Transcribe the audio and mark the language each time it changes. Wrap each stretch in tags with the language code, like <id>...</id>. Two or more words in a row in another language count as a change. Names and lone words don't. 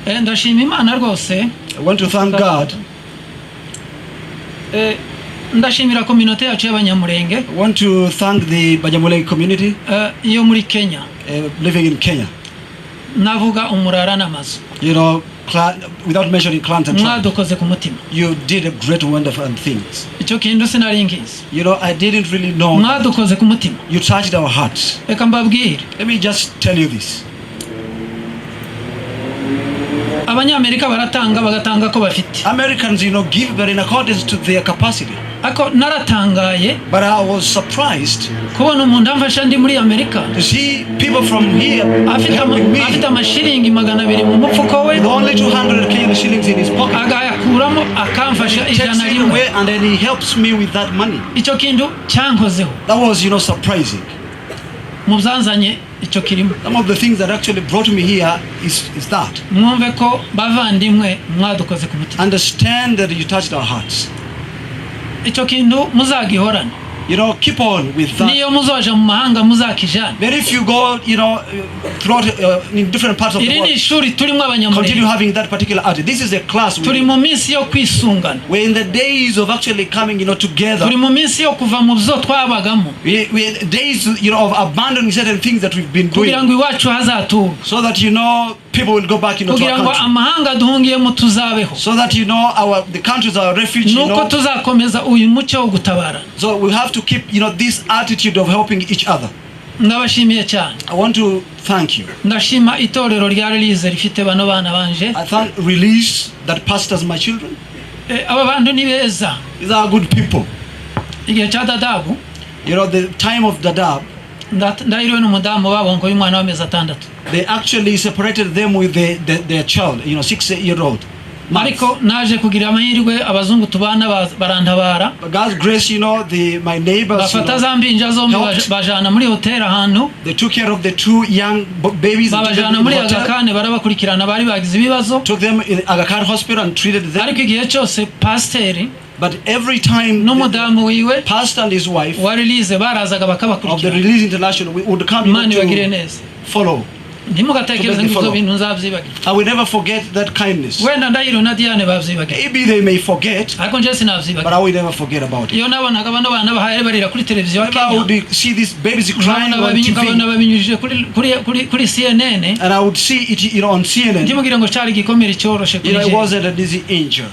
<rw>ndashima Imana rwose.</rw> <en>I want to thank God.</en> <rw>Ndashimira community yacu y'abanyamurenge.</rw> <en>I want to thank the Banyamulenge community</en> <rw>yo muri Kenya.</rw> <en>Living in Kenya.</en> <rw>Navuga umurara n'amazu.</rw> <en>You know, without mentioning clans and tribes.</en> <rw>Mwadukoze ku mutima.</rw> <en>You did a great wonderful things.</en> <rw>Icyo kintu sinari ngizi.</rw> <en>You know, I didn't really know.</en> <rw>Mwadukoze ku mutima.</rw> <en>You touched our hearts.</en> <rw>Reka mbabwire.</rw> <en>Let me just tell you this.</en> <rw>Abanyamerika baratanga bagatanga ko bafite.</rw> <en>Americans, you know, give but in accordance to their capacity.</en> <rw>Ako naratangaye.</rw> <en>But I was surprised</en> <rw>kubona umuntu amfasha ndi muri Amerika.</rw> <en>To see people from here helping me.</en> <rw>Afite amashiringi 200 mu mufuko we.</rw> <en>With only 200 Kenyan shillings in his pocket.</en> <rw>Agayakuramo akamfasha ijana rimwe.</rw> <en>And then he helps me with that money.</en> <rw>Icyo kintu cyankozeho.</rw> <en>That was, you know, surprising.</en> <rw>Mubzanzanye icyo kirimo.</rw> <en>Some of the things that actually brought me here is that.</en> <rw>Mwumve ko bavandimwe mwadukoze ku mutima.</rw> <en>Understand that you touched our hearts.</en> <rw>Icyo kintu muzagihorana.</rw> <en>You know, keep on with that.</en> <rw>Niyo muzoja mu mahanga muzakijana.</rw> <en>But if you go, you know, throughout in different parts of the world, continue having that particular attitude. This is a class.</en> <rw>Turi mu minsi yo kwisungana.</rw> <en>We're in the days of actually coming, you know, together.</en> <rw>Turi mu minsi yo kuva mu byo twabagamo.</rw> <en>We're days, you know, of abandoning certain things that we've been doing.</en> <rw>Kugira ngo iwacu hazatura.</rw> <en>So that, you know, people will go back, you know, to our country.</en> <rw>Kugira ngo amahanga duhungiyemo tuzabeho.</rw> <en>So that, you know, the countries are refuge, you know.</en> <rw>Nuko tuzakomeza uyu mucyo wo gutabara.</rw> <en>So we have to keep, you know, this attitude of helping each other.</en> <rw>Ndabashimiye cyane.</rw> <en>I want to thank you.</en> <rw>Ndashima itorero rya Release rifite bano bana banje.</rw> <en>I thank Release that pastors my children.</en> <rw>Aba bantu ni beza.</rw> <en>These are good people.</en> <rw>Igihe cha Dadabu,</rw> <en>you know, the time of Dadaab,</en> <rw>ndahiriwe n'umudamu wabo ngo y'umwana w'amezi 6.</rw> <en>They actually separated them with their child, you know, 6-year-old.</en> <rw>Mariko naje kugira amahirwe abazungu tubana barantabara.</rw> <en>God's grace, you know, my neighbors,</en> <rw>bafata zambinja zombi bajana muri hotel ahantu.</rw> <en>They took care of the 2 young babies in the hotel.</en> <rw>Bajana muri Aga Khan barabakurikirana bari bagize ibibazo.</rw> <en>Took them in Aga Khan hospital and treated them.</en> <rw>Ariko igihe cyose pastor,</rw> <en>but every time</en> <rw>n'umudamu wiwe</rw> <en>pastor and his wife</en> <rw>wa Release barazaga bakabakurikira.</rw> <en>Of the Release International would come to follow. I will never forget that kindness. Maybe they may forget, but I will never forget about it. Whenever I would see these babies crying on TV, and I would see it, you know, on CNN, you know, it wasn't an easy angel.</en>